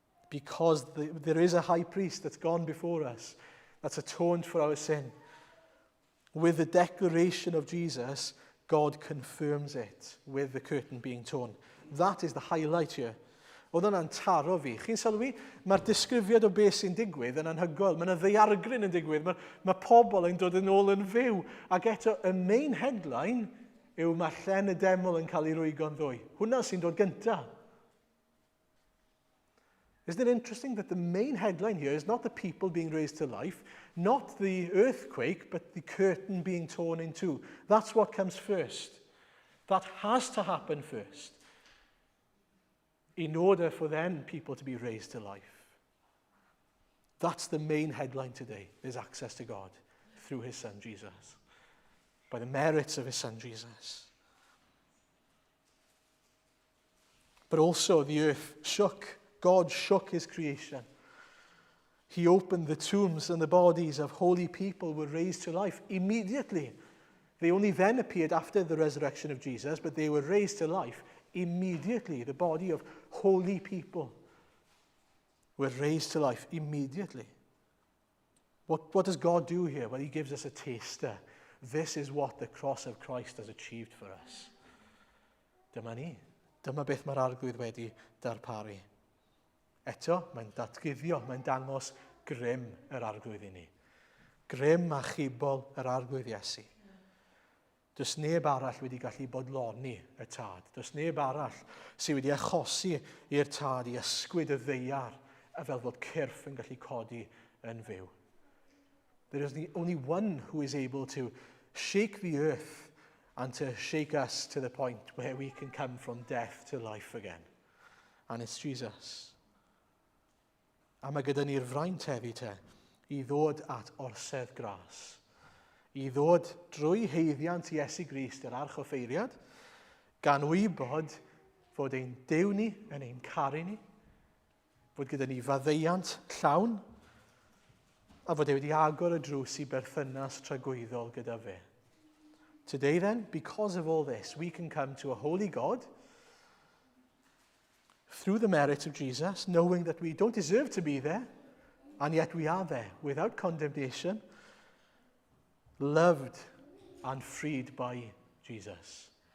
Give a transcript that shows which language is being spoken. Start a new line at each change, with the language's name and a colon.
English: Because there is a high priest that's gone before us, that's atoned for our sin. With the declaration of Jesus, God confirms it with the curtain being torn. That is the highlight here.
Welsh: Oedd yna'n taro fi. Chi'n sylwi, mae'r disgrifiad o beth sy'n digwydd yn anhygoel. Mae yna ddaeargryn yn digwydd. Mae pobl yn dod yn ôl yn fyw. Ac eto, y
English: main headline
Welsh: yw mae llen y deml yn cael ei rwygo'n ddwy. Hwna sy'n dod gyntaf.
English: Isn't it interesting that the main headline here is not the people being raised to life, not the earthquake, but the curtain being torn in two. That's what comes first. That has to happen first, in order for then people to be raised to life. That's the main headline today. There's access to God through his Son, Jesus. By the merits of his Son, Jesus. But also the earth shook. God shook his creation. He opened the tombs, and the bodies of holy people were raised to life immediately. They only then appeared after the resurrection of Jesus, but they were raised to life immediately. The body of holy people were raised to life immediately. What does God do here? Well, he gives us a taster. This is what the cross of Christ has achieved for us.
Welsh: Dyma ni. Dyma beth mae'r arglwydd wedi darparu. Eto, mae'n datguddio, mae'n dangos grym yr arglwydd i ni. Grym a chibol yr arglwydd Iesu. Does neb arall wedi gallu bodloni y tad. Does neb arall sydd wedi achosi i'r tad i ysgwyd y ddeiar a fel fod cyrff yn gallu codi yn fyw.
English: There is only one who is able to shake the earth and to shake us to the point where we can come from death to life again. And it's Jesus.
Welsh: A mae gyda ni'r fraint heddi te i ddod at orsedd gras. I ddod drwy heiddiant Iesu Grist yr arch offeiriad, gan wybod fod ein Duw ni yn ein caru ni, fod gyda ni faddeuant llawn, a fod e wedi agor y drws i berthynas tragwyddol gyda fe.
English: Today then, because of all this, we can come to a holy God through the merit of Jesus, knowing that we don't deserve to be there, and yet we are there, without condemnation, loved and freed by Jesus.